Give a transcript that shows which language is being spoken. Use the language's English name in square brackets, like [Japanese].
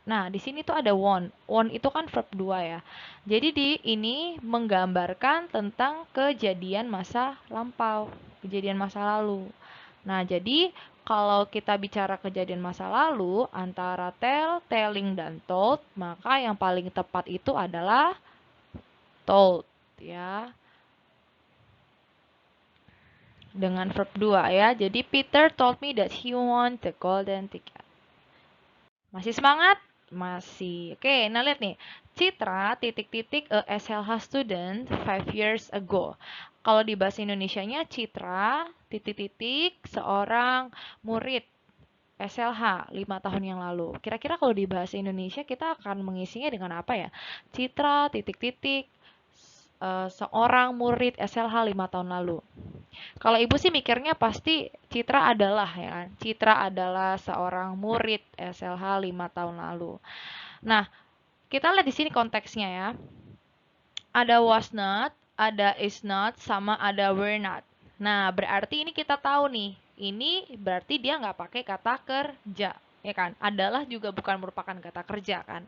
[Indonesian] Nah, di sini tuh ada want. Want itu kan verb 2 ya. Jadi di ini menggambarkan tentang kejadian masa lampau, kejadian masa lalu. Nah, jadi kalau kita bicara kejadian masa lalu antara tell, telling, dan told, maka yang paling tepat itu adalah told ya. Dengan verb 2 ya. Jadi [English] Peter told me that he won the golden ticket. [Indonesian] Masih semangat? Masih. Oke, nah lihat nih. Citra titik-titik [English] a SLH student 5 years ago. [Indonesian] Kalau di bahasa Indonesianya Citra titik-titik seorang murid SLH 5 tahun yang lalu. Kira-kira kalau di bahasa Indonesia kita akan mengisinya dengan apa ya? Citra titik-titik seorang murid SLH 5 tahun lalu. Kalau ibu sih mikirnya pasti Citra adalah ya kan. Citra adalah seorang murid SLH 5 tahun lalu. Nah, kita lihat di sini konteksnya ya. Ada was not, ada is not, sama ada were not. Nah, berarti ini kita tahu nih. Ini berarti dia nggak pakai kata kerja, ya kan? Adalah juga bukan merupakan kata kerja kan?